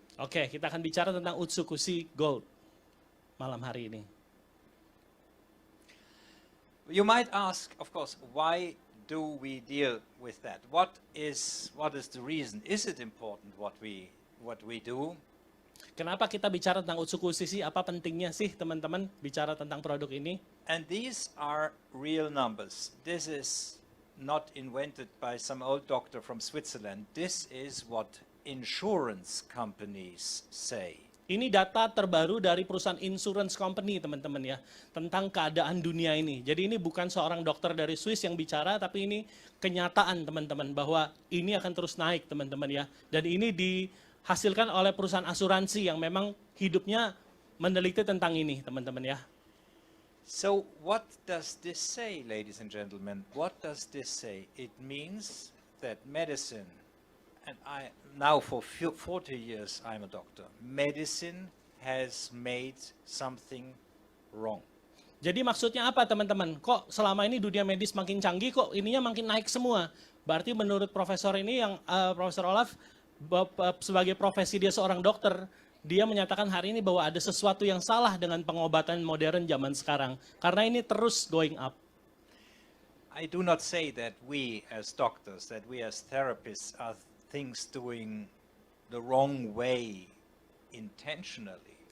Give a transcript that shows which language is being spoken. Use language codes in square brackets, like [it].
[id] Oke, kita akan bicara tentang Utsukushi Gold malam hari ini. [en] You might ask, of course, why do we deal with that? What is the reason? Is it important what we do? [id] Kenapa kita bicara tentang Utsukushi sih? Apa pentingnya sih teman-teman bicara tentang produk ini? [en] And these are real numbers. This is not invented by some old doctor from Switzerland. This is what insurance companies say. [id] Ini data terbaru dari perusahaan insurance company teman-teman ya, tentang keadaan dunia ini. Jadi ini bukan seorang dokter dari Swiss yang bicara, tapi ini kenyataan teman-teman bahwa ini akan terus naik teman-teman ya. Dan ini dihasilkan oleh perusahaan asuransi yang memang hidupnya meneliti tentang ini teman-teman ya. [en] So what does this say, ladies and gentlemen? What does this say? It means that medicine, and now for 40 years I'm a doctor, medicine has made something wrong. [id] Jadi maksudnya apa teman-teman? Kok selama ini dunia medis makin canggih, kok ininya makin naik semua? Berarti menurut profesor ini yang Profesor Olaf sebagai profesi dia seorang dokter, dia menyatakan hari ini bahwa ada sesuatu yang salah dengan pengobatan modern zaman sekarang. Karena ini terus [en] going up. I do not say that we as doctors, that we as therapists are things doing the wrong way intentionally.